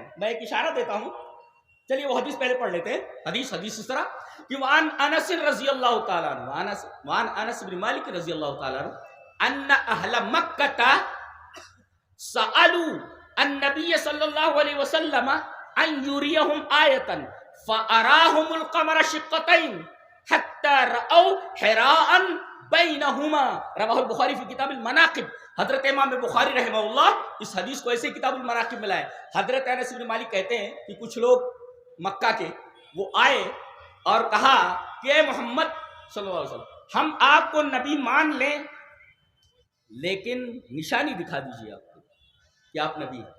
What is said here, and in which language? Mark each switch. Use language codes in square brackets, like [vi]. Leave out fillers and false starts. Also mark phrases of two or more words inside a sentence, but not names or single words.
[ur] میں ایک اشارہ دیتا ہوں، چلیے وہ حدیث پہلے پڑھ لیتے ہیں. حدیث اس طرح کہ [ar] وعن انس رضی اللہ تعالیٰ عنہ، وعن انس بن مالک رضی اللہ تعالیٰ عنہ ان اہل مکہ سألوا النبی صلی اللہ علیہ وسلم ان یریہم آیتا فاراہم القمر شقتین حتی رأوا حراء بینہما. رواہ البخاری فی کتاب المناقب. [ur] حضرت امام بخاری رحمہ اللہ اس حدیث کو ایسے کتاب المناقب میں لائے. حضرت انس بن مالک کہتے ہیں کہ کچھ لوگ مکہ کے وہ آئے اور کہا کہ اے محمد [ar] صلی اللہ علیہ وسلم [ur] ہم آپ کو نبی مان لیں لیکن نشانی دکھا دیجیے آپ کو کہ آپ نبی ہیں.